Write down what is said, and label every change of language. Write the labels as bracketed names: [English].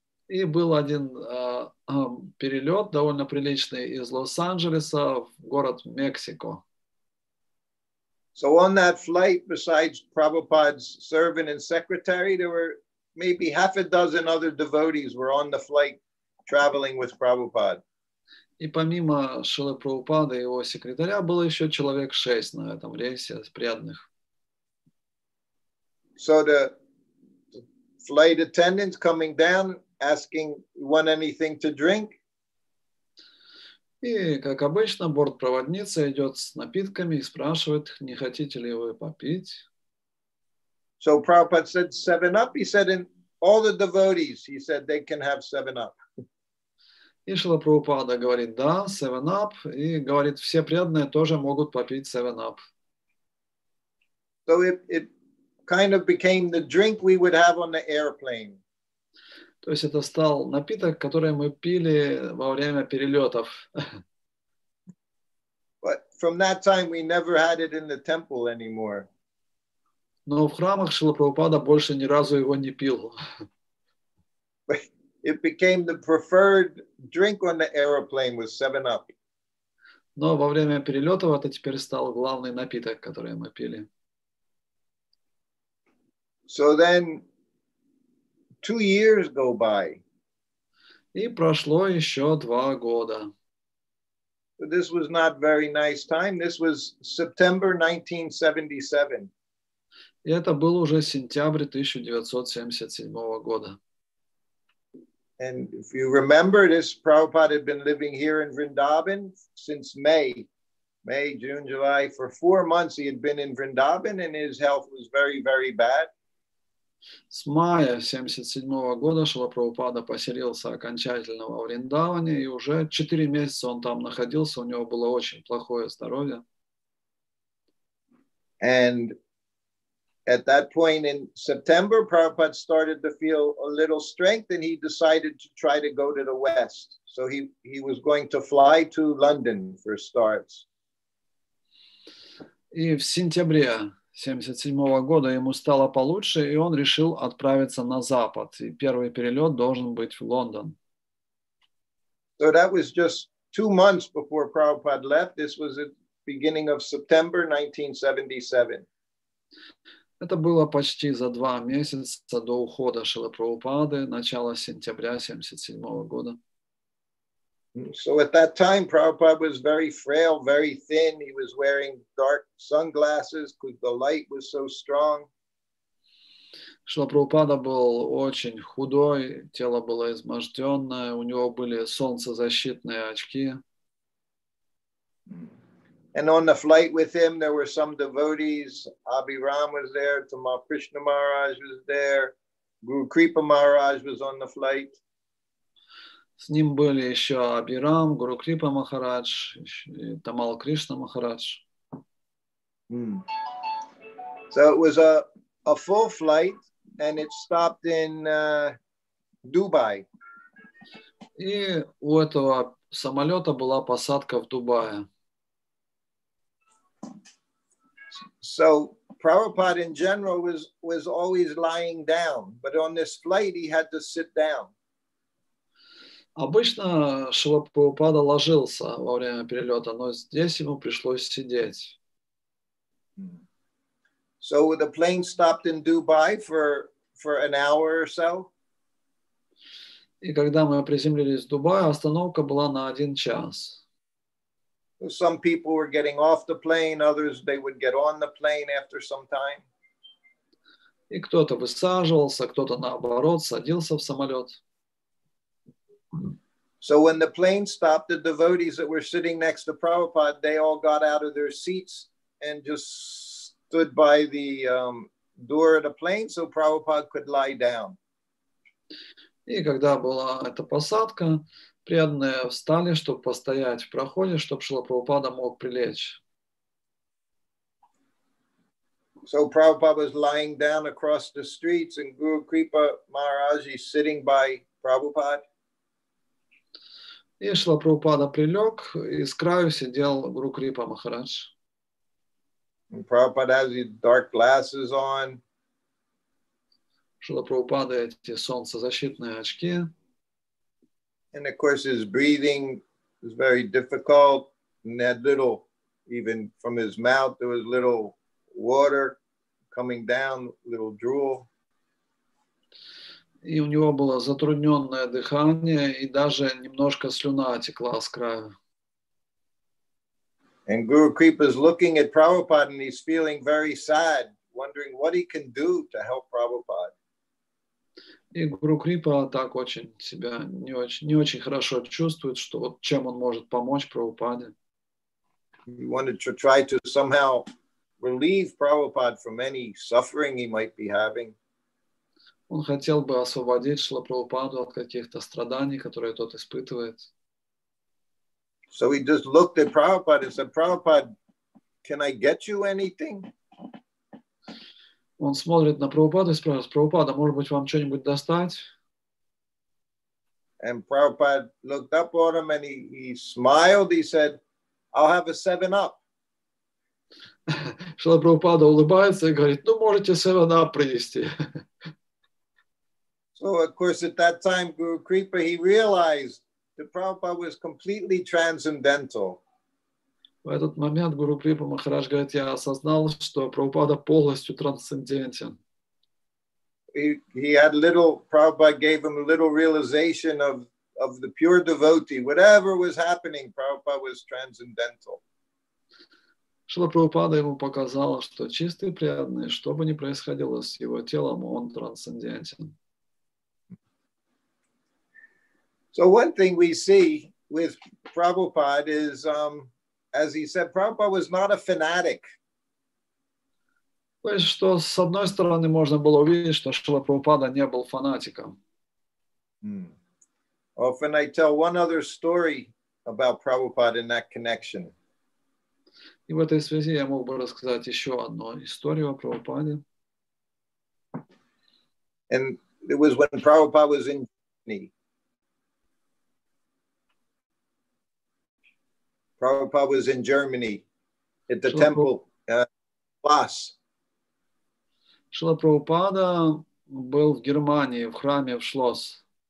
[Russian] И был один перелет довольно приличный из Лос-Анджелеса в город Мексико. [English] So on that flight, besides Prabhupada's servant and secretary, there were maybe half a dozen other devotees were on the flight traveling with Prabhupada. [Russian] И помимо Шрилы Прабхупады и его секретаря было еще человек 6 на этом рейсе преданных. [English] So the flight attendants coming down, asking, "You want anything to drink?" [Russian] И, как обычно, бортпроводница идет с напитками и спрашивает, не хотите ли вы попить? [English] So Prabhupada said 7-Up. He said, in all the devotees, he said they can have 7-Up. [Russian] И Шрила Прабхупада говорит, да, 7-Up, и говорит, все преданные тоже могут попить 7-Up. [English] So it kind of became the drink we would have on the airplane. [Russian] То есть это стал напиток, который мы пили во время перелетов. [English] But from that time, we never had it in the temple anymore. [Russian] Но в храмах Шрила Прабхупада больше ни разу его не пил. [English] It became the preferred drink on the airplane was 7-Up. [Russian] Но во время перелетов это теперь стал главный напиток, который мы пили. [English] So then 2 years go by. [Russian] И прошло еще 2 года. [English] So this was not very nice time. This was September 1977. [Russian] И это был уже сентябрь 1977 года. [English] And if you remember, this Prabhupada had been living here in Vrindavan since May, June, July. For 4 months, he had been in Vrindavan and his health was very, very bad. [Russian] С мая 1977 года Шрила Прабхупада поселился окончательно во Вриндаване, и уже 4 месяца он там находился, у него было очень плохое здоровье. [English] And at that point in September, Prabhupada started to feel a little strength and he decided to try to go to the West. So he was going to fly to London for starts. [Russian] И в сентябре 1977 года ему стало получше, и он решил отправиться на запад. И первый перелет должен быть в Лондон. [English] So that was just 2 months before Prabhupada left. This was at the beginning of September 1977. [Russian] Это было почти за 2 месяца до ухода Шрилы Прабхупады, начало сентября 1977 года. [English] So at that time, Prabhupada was very frail, very thin. He was wearing dark sunglasses because the light was so strong. [Russian] Шрила Прабхупада был очень худой, тело было изможденное, у него были солнцезащитные очки. [English] And on the flight with him, there were some devotees. Abhiram was there, Tamal Krishna Maharaj was there, Guru Kripa Maharaj was on the flight. [Russian] С ним были еще Абирам, Гуру Крипа Махарадж, Тамал Кришна Махарадж. [English] So it was a full flight, and it stopped in Dubai. [Russian] И у этого самолета была посадка в Дубае. [English] So Prabhupada in general was always lying down, but on this flight he had to sit down. [Russian] Обычно Шрила Прабхупада ложился во время перелета, но здесь ему пришлось сидеть. [English] So the plane stopped in Dubai for an hour or so. [Russian] И когда мы приземлились в Дубае, остановка была на 1 час. [English] Some people were getting off the plane, others they would get on the plane after some time. [Russian] И кто-то высаживался, кто-то наоборот садился в самолет. [English] So when the plane stopped, the devotees that were sitting next to Prabhupada, they all got out of their seats and just stood by the door of the plane so Prabhupada could lie down. [Russian] И когда была эта посадка, преданные встали, чтобы постоять в проходе, чтобы Шрила Прабхупада мог прилечь. [English] So Prabhupada was lying down across the streets and Guru Kripa Maharaj is sitting by Prabhupada. [Russian] И Шрила Прабхупада прилег, и с краю сидел Гуру Крипа Махарадж. [English] And Prabhupada has these dark glasses on. [Russian] Шрила Прабхупада эти солнцезащитные очки. [English] And of course, his breathing was very difficult. And that little, even from his mouth, there was little water coming down, little drool. [Russian] И у него было затрудненное дыхание, и даже немножко слюна текла с краю. [English] And Guru Kripa is looking at Prabhupada and he's feeling very sad, wondering what he can do to help Prabhupada. [Russian] И Гуру Крипа так очень себя не очень хорошо чувствует, что вот чем он может помочь Прабхупаде. [English] He wanted to try to somehow relieve Prabhupada from any suffering he might be having. [Russian] Он хотел бы освободить Шрила Прабхупаду от каких-то страданий, которые тот испытывает. [English] So he just looked at Prabhupada and said, Prabhupada, can I get you anything? [Russian] Он смотрит на Прабхупаду и спрашивает: Прабхупада, может быть, вам что-нибудь достать? [English] And Prabhupada looked up at him and he smiled. He said, I'll have a 7-Up. [Russian] Шрила Прабхупада улыбается и говорит: ну, можете 7-Up принести. [English] So, of course, at that time, Guru Kripa, he realized that Prabhupada was completely transcendental. [Russian] В этот момент Гуру Крипа Махарадж говорит: я осознал, что Прабхупада полностью трансцендентен. [English] He had little, Prabhupada gave him a little realization of the pure devotee. Whatever was happening, Prabhupada was transcendental. [Russian] Шрила Прабхупада ему показала, что чистый преданный, что бы ни происходило с его телом, он трансцендентен. [English] So one thing we see with Prabhupada is, as he said, Prabhupada was not a fanatic. [Russian] То есть, что с одной стороны можно было увидеть, что Шрила Прабхупада не был фанатиком. [English] Often I tell one other story about Prabhupada in that connection. [Russian] И в этой связи я мог бы рассказать еще одну историю о Прабхупаде. [English] And it was when Prabhupada was in Germany. Prabhupada was in Germany at the temple, Class. [Russian] Шрила Прабхупада был в Германии, в храме в Шлосс.